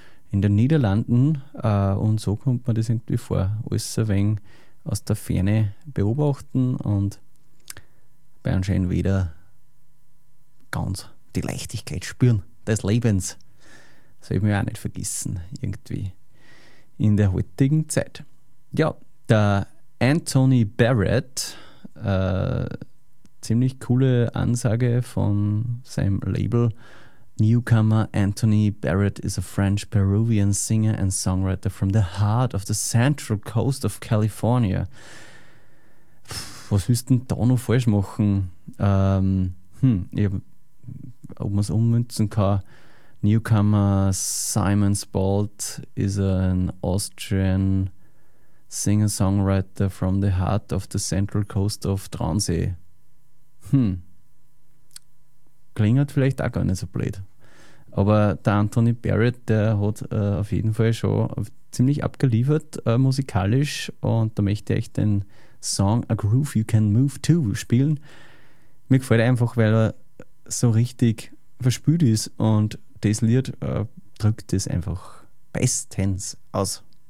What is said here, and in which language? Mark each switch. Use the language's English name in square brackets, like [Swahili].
[German] in den Niederlanden und so kommt man das irgendwie vor, alles ein wenig aus der Ferne beobachten und bei anscheinend wieder ganz die Leichtigkeit spüren des Lebens. Das soll ich mir auch nicht vergessen, irgendwie in der heutigen Zeit. Ja, der Anthony Barrett, ziemlich coole Ansage von seinem Label. [English] Newcomer Anthony Barrett is a French-Peruvian singer and songwriter from the heart of the central coast of California. [German] Puh, was willst du denn da noch falsch machen? Ob man es ummünzen kann. [English] Newcomer Simon Spalt is an Austrian singer-songwriter from the heart of the central coast of Transee. [German] Klingt vielleicht auch gar nicht so blöd. Aber der Anthony Barrett, der hat auf jeden Fall schon ziemlich abgeliefert musikalisch und da möchte ich den Song A Groove You Can Move To spielen. Mir gefällt er einfach, weil er so richtig verspült ist und das Lied drückt es einfach bestens aus.